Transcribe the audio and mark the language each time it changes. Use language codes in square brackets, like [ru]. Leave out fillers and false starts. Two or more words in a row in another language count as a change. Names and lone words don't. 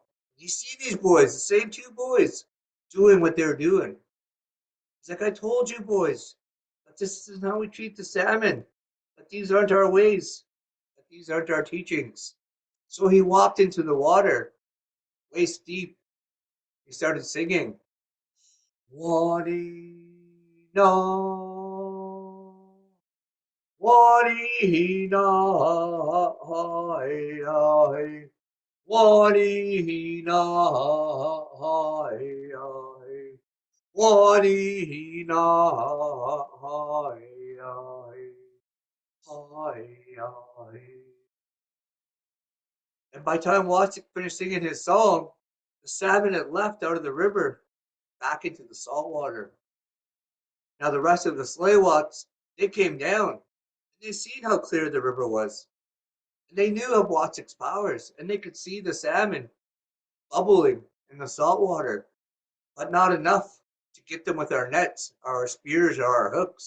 [en] You see these boys, the same two boys, doing what they're doing. He's like, I told you boys, that this is how we treat the salmon. That these aren't our ways. That these aren't our teachings. So he walked into the water, waist deep. He started singing. Wadi na, wadi na, hai hai, wadi na, hai hai, wadi na, hai hai, hai hai. And by the time Watson finished singing his song, the salmon had left out of the river back into the salt water. Now the rest of the Tsleil-Wautuths, they came down and they seen how clear the river was. And they knew of Waututh's powers and they could see the salmon bubbling in the salt water, but not enough to get them with our nets, our spears, or our hooks.